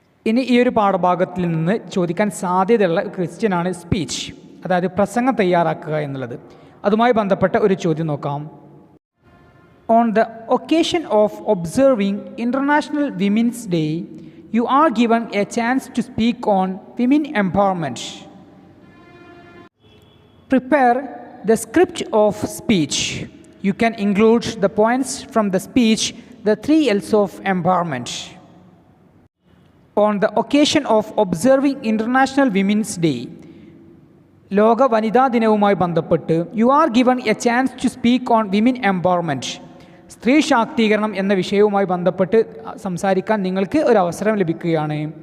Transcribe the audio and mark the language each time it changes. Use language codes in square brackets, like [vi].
[ml] ഇനി ഈ ഒരു പാഠഭാഗത്തിൽ നിന്ന് ചോദിക്കാൻ സാധ്യതയുള്ള ക്വസ്റ്റ്യനാണ് സ്പീച്ച്, അതായത് പ്രസംഗം തയ്യാറാക്കുക എന്നുള്ളത്. അതുമായി ബന്ധപ്പെട്ട ഒരു ചോദ്യം നോക്കാം. [en] On the occasion of observing International Women's Day you are given a chance to speak on women empowerment. Prepare the script of speech. You can include the points from the speech, the 3 L's of empowerment. On the occasion of observing International Women's Day, [ml] ലോക വനിതാ ദിനവുമായി ബന്ധപ്പെട്ട് [en] you are given a chance to speak on women empowerment, [ml] സ്ത്രീ ശാക്തീകരണം എന്ന വിഷയവുമായി ബന്ധപ്പെട്ട് സംസാരിക്കാൻ നിങ്ങൾക്ക് ഒരു അവസരം ലഭിക്കുകയാണ്.